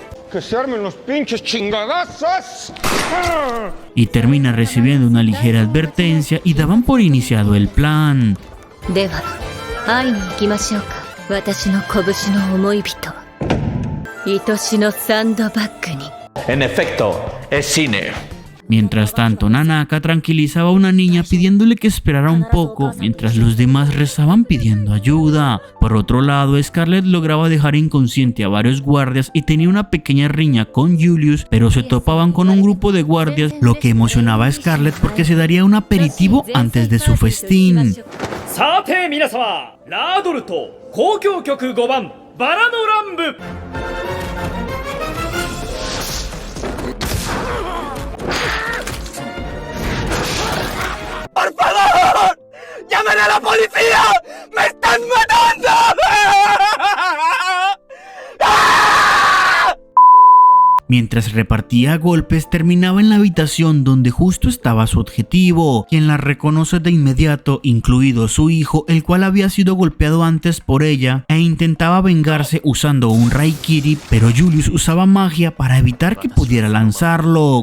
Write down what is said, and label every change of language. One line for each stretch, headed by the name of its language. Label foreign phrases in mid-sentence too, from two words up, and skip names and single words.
Spanish: ¡Que se armen los pinches chingadazos! Y termina recibiendo una ligera advertencia y daban por iniciado el plan.
Japanese: では会いに行きましょうか。私の拳の思い人、愛しのサンドバッグに。
Spanish: En efecto, es cine. Mientras tanto, Nanaka tranquilizaba a una niña pidiéndole que esperara un poco, mientras los demás rezaban pidiendo ayuda. Por otro lado, Scarlett lograba dejar inconsciente a varios guardias y tenía una pequeña riña con Julius, pero se topaban con un grupo de guardias, lo que emocionaba a Scarlett porque se daría un aperitivo antes de su festín.
Japanese: さて皆様、ラードルと交響曲5番バラの乱舞。
Spanish: ¡Por favor! ¡Llamen a la policía! ¡Me están matando! Mientras repartía golpes, terminaba en la habitación donde justo estaba su objetivo, quien la reconoce de inmediato, incluido su hijo, el cual había sido golpeado antes por ella, e intentaba vengarse usando un Raikiri, pero Julius usaba magia para evitar que pudiera lanzarlo.